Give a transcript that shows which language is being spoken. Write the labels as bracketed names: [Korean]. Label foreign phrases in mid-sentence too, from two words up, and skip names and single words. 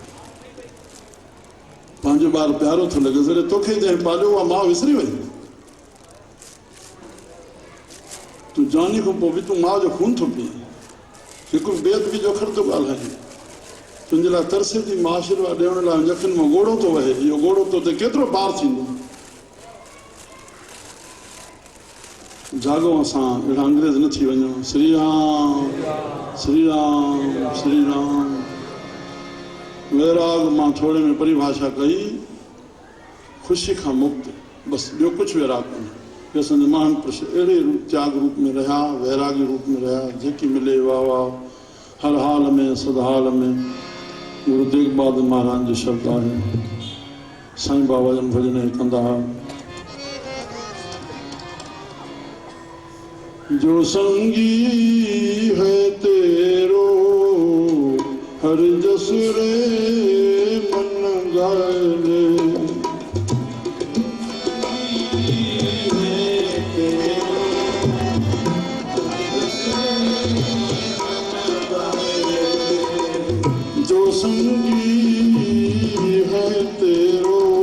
[Sindhi] पंहिंजो ॿारु प्यारो थो लॻे जॾहिं तोखे जंहिं पालियो आहे माउ विसरी वई तूं जानी खां पोइ बि तूं माउ जो खून थो पीए हिकु बेदबी जो अखर थो ॻाल्हाए तुंहिंजे लाइ तरसे थी मां आशीर्वाद ॾियण लाइ अखियुनि मां ॻोड़ो थो वहे इहो ॻोड़ो तो ते केतिरो पार थींदो जाॻो असां अहिड़ा अंग्रेज़ न थी वञूं श्री राम श्री राम श्री राम वैराग मां थोरे में परिभाषा कई ख़ुशी खां मुक्त बसि ॿियो कुझु वैराग कोन्हे असांजे महान पुरुष अहिड़े त्याग रूप में रहिया वैरागी रूप में रहिया जेकी मिले वाह वाह हर हाल में सदहाल में गुरु तेग बहादुर महाराज जो शब्द आहे साईं बाबा जन भजन कंदा [Hindi] जो संगी है तेरो हर जस रे मन गाए जो संगी है तेरो